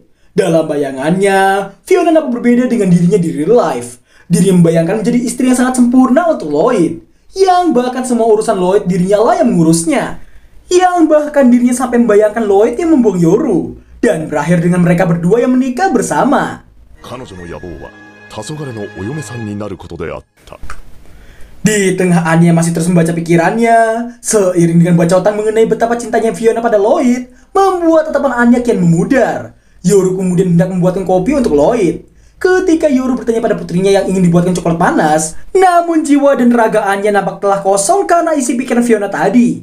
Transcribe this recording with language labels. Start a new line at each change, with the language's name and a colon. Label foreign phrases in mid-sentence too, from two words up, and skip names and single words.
Indonesian: Dalam bayangannya, Fiona nampak berbeda dengan dirinya di
English: real life.
Indonesian: Dirinya membayangkan menjadi istri yang sangat sempurna untuk Lloyd, yang bahkan semua urusan Lloyd dirinya lah yang mengurusnya, yang bahkan dirinya sampai membayangkan Lloyd yang membuang Yoru, dan berakhir dengan mereka berdua yang menikah bersama.
Japanese: 彼女の野望は黄昏のお嫁さんになることであった。
Indonesian: Di tengah Anya masih terus membaca pikirannya, seiring dengan bacotan mengenai betapa cintanya Fiona pada Lloyd, membuat tatapan Anya kian memudar. Yoru kemudian hendak membuatkan kopi untuk Lloyd. Ketika Yoru bertanya pada putrinya yang ingin dibuatkan coklat panas, namun jiwa dan raga Anya nampak telah kosong karena isi pikiran Fiona tadi.